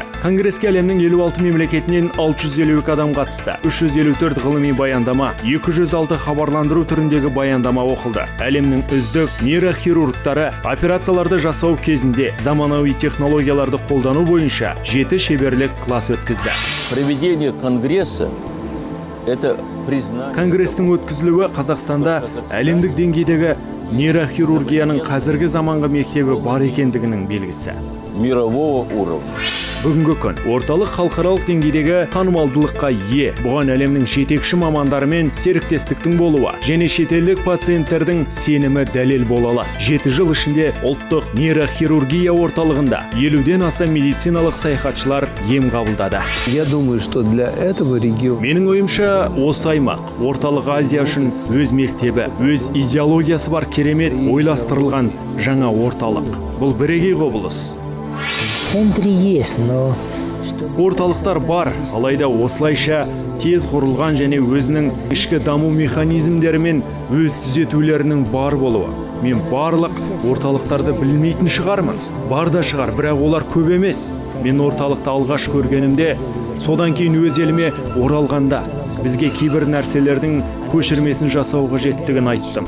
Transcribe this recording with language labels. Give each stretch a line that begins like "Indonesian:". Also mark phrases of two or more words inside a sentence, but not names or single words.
Kazakh: Конгреске әлемнің 56 мемлекетінен 652 адам қатысты. 354 ғылыми баяндама, 206 хабарландыру түріндегі баяндама оқылды. Әлемнің үздік нейрохирургтары операцияларды жасау кезінде заманауи технологияларды қолдану бойынша 7 шеберлік класс өткізді.
Russian: Проведение конгресса – это признание.
Kazakh: Конгрестің өткізілуі Қазақстанда әлемдік деңгейдегі нейрохирургияның қазіргі заманғы мектебі бар екендігінің белгісі.
Russian: Мирового уровня.
Kazakh: Бүгінгі күн орталық халықаралық деңгейдегі танымалдылыққа ие. Бұған әлемнің жетекші мамандарымен серіктестіктің болуы және шетелдік пациенттердің сенімі дәлел бола алады. 7 жыл ішінде ұлттық нейрохирургия орталығында 50-ден аса медициналық саяхатшылар ем қабылдады.
Russian: Я думаю, что для этого регион.
Kazakh: Менің ойымша, осы аймақ орталық Азия үшін өз мектебі, өз идеологиясы бар керемет ойластырылған жаңа орталық. Бұл бірегей құбылыс.
Russian: Центре есть, но
Kazakh: Орталықтар бар, алайда осылайша тез құрылған және өзінің ішкі даму механизмдерімен өз түзетулерінің бар болуы. Мен барлық орталықтарды білмейтін шығармын. Бар да шығар, бірақ олар көп емес. Мен орталықты алғаш көргенімде, содан кейін өз еліме оралғанда, бізге кейбір нәрселердің көшірмесін жасау қажеттігін айттым.